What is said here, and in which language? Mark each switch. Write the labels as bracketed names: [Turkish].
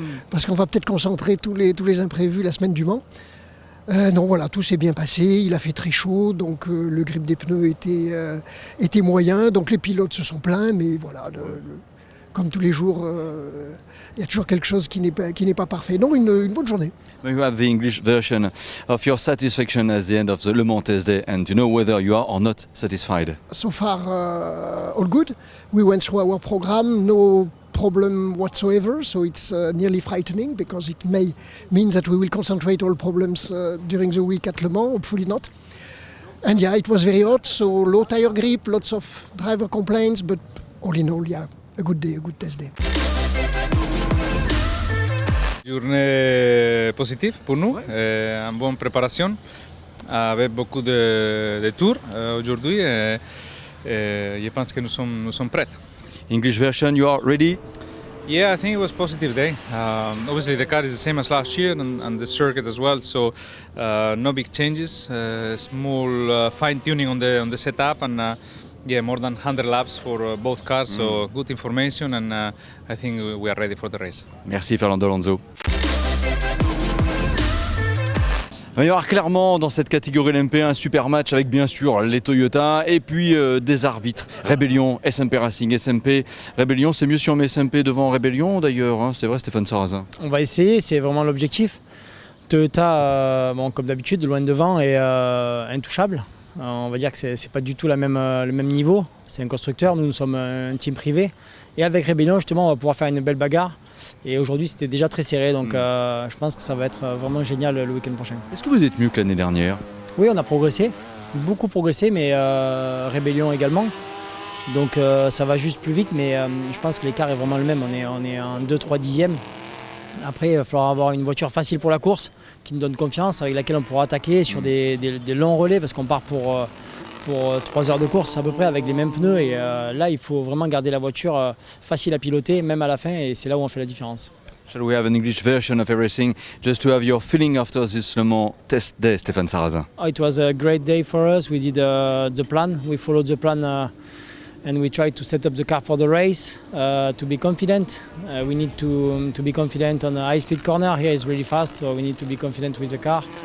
[French] Parce qu'on va peut-être concentrer tous les imprévus la semaine du Mans. Non, voilà, tout s'est bien passé, il a fait très chaud, donc le grip des pneus était moyen, donc les pilotes se sont plaints, mais voilà, comme tous les jours, il y a toujours quelque chose qui n'est pas parfait. Non, une bonne journée. [English] You have the English version of your satisfaction at the end of the Le Mans Test Day, and you know whether you are or not satisfied. So far, all good. We went through our program, no problem whatsoever, so it's nearly frightening because it may mean that we will concentrate all problems during the week at Le Mans, hopefully not. And yeah, it was very hot, so low tire grip, lots of driver complaints, but all in all, yeah, a good day, a good test day. [French] Journée positive pour nous, une bonne préparation, avec beaucoup de tours aujourd'hui. Je pense que nous sommes prêts. [English] English version, you are ready? Yeah, I think it was a positive day. Obviously, the car is the same as last year and the circuit as well, so no big changes. Small fine-tuning on the setup and more than 100 laps for both cars, so good information and I think we are ready for the race. [French] Merci Fernando Alonso. Il va y avoir clairement dans cette catégorie LMP1 un super match avec bien sûr les Toyota et puis des arbitres. Rébellion, SMP Racing, SMP. Rébellion, c'est mieux si on met SMP devant Rébellion d'ailleurs, hein, c'est vrai Stéphane Sarrazin. On va essayer, c'est vraiment l'objectif. Toyota, bon, comme d'habitude, de loin devant est intouchable. On va dire que c'est pas du tout le même niveau. C'est un constructeur, nous sommes un team privé. Et avec Rébellion, justement, on va pouvoir faire une belle bagarre. Et aujourd'hui, c'était déjà très serré, donc je pense que ça va être vraiment génial le week-end prochain. Est-ce que vous êtes mieux que l'année dernière? Oui, on a progressé, beaucoup progressé, mais Rébellion également. Donc ça va juste plus vite, mais je pense que l'écart est vraiment le même. On est en 2-3 dixièmes. Après, il va falloir avoir une voiture facile pour la course, qui nous donne confiance, avec laquelle on pourra attaquer sur des longs relais, parce qu'on part pour 3 heures de course à peu près avec les mêmes pneus. Et là, il faut vraiment garder la voiture facile à piloter, même à la fin, et c'est là où on fait la différence. [English] Shall we have an English version of everything, just to have your feeling after this Le Mans test day, Stéphane Sarrazin? Oh, it was a great day for us. We did the plan. We followed the plan and we tried to set up the car for the race to be confident. We need to be confident on a high-speed corner. Here is really fast, so we need to be confident with the car.